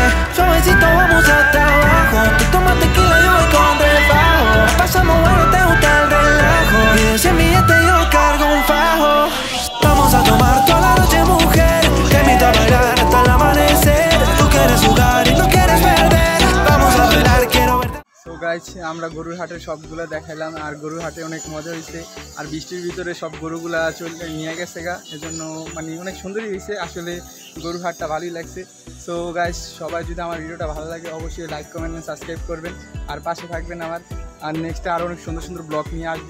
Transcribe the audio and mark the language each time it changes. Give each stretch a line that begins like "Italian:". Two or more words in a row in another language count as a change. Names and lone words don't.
Spanish: Suavecito vamos hasta abajo, tú tomas tequila, yo voy con refajo. Pasamos bueno, te gusta el relajo, y de 100 billetes yo cargo un fajo. Vamos a tomar toda la noche, mujer, te invito a bailar hasta el amanecer. Tú quieres jugar y no quieres perder, vamos a bailar, quiero verte.
English: so guys
Bangla: আমরা গরুর হাটের সবগুলো দেখাইলাম, আর গরুর হাটে অনেক মজা হয়েছে, আর বৃষ্টির ভিতরে সব গরুগুলা চলে নিয়ে গেছে গা, এজন্য মানে অনেক সুন্দরই হয়েছে, আসলে গরুর হাটটা ভালোই লাগছে।
English: so guys
Bangla: সবাই যদি আমার ভিডিওটা ভালো লাগে অবশ্যই
English: like comment subscribe
Bangla: করবেন, আর পাশে থাকবেন আমার, আর নেক্সটে আরও অনেক সুন্দর সুন্দর ব্লগ নিয়ে আসবে।